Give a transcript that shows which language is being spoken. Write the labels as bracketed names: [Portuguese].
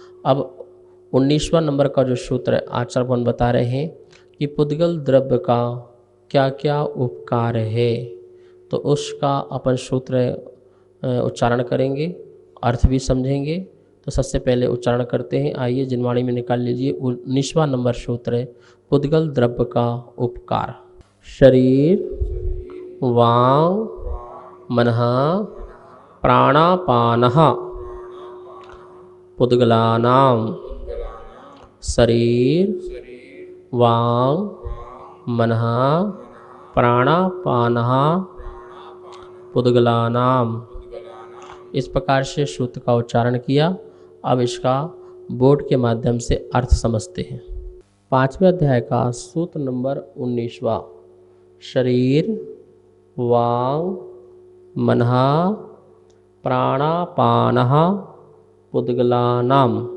[Hindi] अब 19वां नंबर का जो सूत्र आचार्यगण बता रहे हैं कि पुद्गल द्रव्य का क्या क्या उपकार है, तो उसका अपन सूत्र उच्चारण करेंगे, अर्थ भी समझेंगे। तो सबसे पहले उच्चारण करते हैं, आइए जिनवाणी में निकाल लीजिए 19वां नंबर सूत्र पुद्गल द्रव्य का उपकार। [Sanskrit] शरीर वांग मनः प्राणापानः पुद्गलानां शरीर वांग मनः प्राणापानः पुद्गलानां। [Hindi] इस प्रकार से सूत्र का उच्चारण किया। अब इसका बोर्ड के माध्यम से अर्थ समझते हैं। 5वें अध्याय का सूत्र नंबर 19वां, [Sanskrit] शरीर वांग मनः प्राणापानः पुद्गलानां।